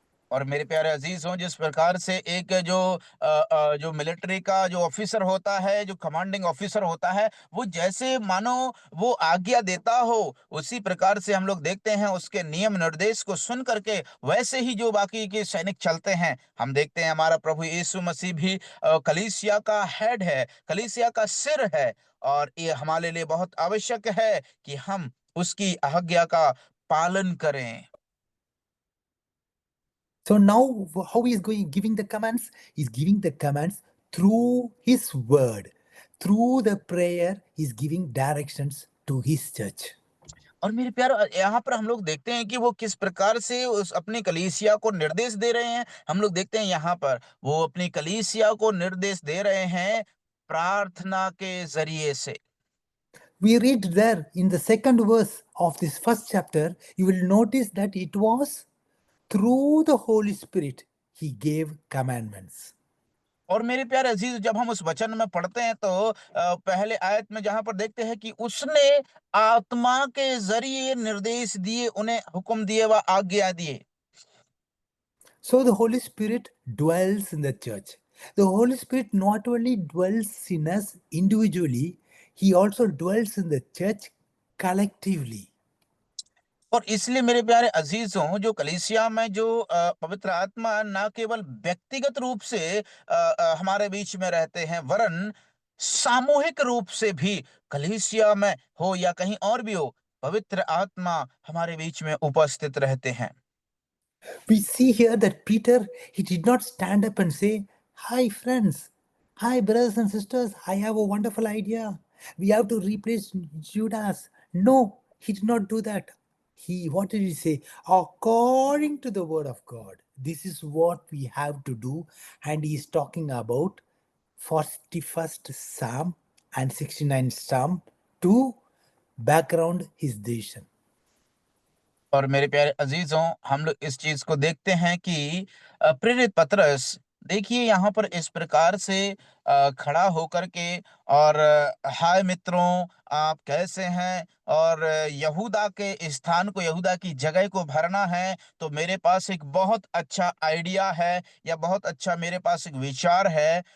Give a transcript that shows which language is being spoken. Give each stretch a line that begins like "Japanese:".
Hindi: और मेरे प्यारे अजीजों, जिस प्रकार से एक जो मिलिट्री का जो ऑफिसर होता है, जो कमांडिंग ऑफिसर होता है, वो जैसे मानो वो आज्ञा देता हो, उसी प्रकार से हम लोग देखते हैं उसके नियम निर्देश को सुन करके वैसे ही जो बाकी के सैनिक चलते हैं। हम देखते हैं हमारा प्रभु यीशु मसीह भी कलीसिया का हेड है, कलीसिया का सिर है, और ये हमारे लिए बहुत आवश्यक है कि हम उसकी आज्ञा का पालन करें।
English: So now how he is going giving the commands? He's giving the commands through his word. Through the prayer, he's giving directions to his church.
Hindi: और मेरे प्यारे, यहाँ पर हम लोग देखते हैं कि वो किस प्रकार से उस अपनी कलीसिया को निर्देश दे रहे हैं। हम लोग देखते हैं यहाँ पर वो अपनी कलीसिया को निर्देश दे रहे हैं प्रार्थना के जरिए से।
English: We read there in the second verse of this first chapter, you will notice that it was through the Holy Spirit he gave commandments.
Hindi: और मेरे प्यारे अजीज, जब हम उस वचन में पढ़ते हैं तो पहले आयत में जहां पर देखते हैं कि उसने आत्मा के जरिए निर्देश दिए, उन्हें हुक्म दिए व आज्ञा दिए।
English: So the Holy Spirit dwells in the church. The Holy Spirit not only dwells in us individually, he also dwells in the church collectively.
Hindi: और इसलिए मेरे प्यारे अजीजों, जो कलीसिया में जो पवित्र आत्मा ना केवल व्यक्तिगत रूप से हमारे बीच में रहते हैं, वरन सामूहिक रूप से भी कलीसिया में हो या कहीं और भी हो, पवित्र आत्मा हमारे बीच में उपस्थित रहते हैं।
English: We see here that Peter, he did not stand up and say, "Hi, friends. Hi, brothers and sisters. I have a wonderful idea. We have to replace Judas." No, he did not do that. What did he say? According to the word of God, this is what we have to do. And he is talking about 41st Psalm and 69th Psalm to background his decision.
Hindi: और मेरे प्यारे अजीजों, हम लोग इस चीज को देखते हैं कि प्रेरित पतरस, देखिए यहाँ पर इस प्रकार से खड़ा होकर के और हाय मित्रों, आप कैसे हैं, और यहूदा के स्थान को, यहूदा की जगह को भरना है, तो मेरे पास एक बहुत अच्छा आइडिया है या बहुत अच्छा मेरे पास एक विचार है।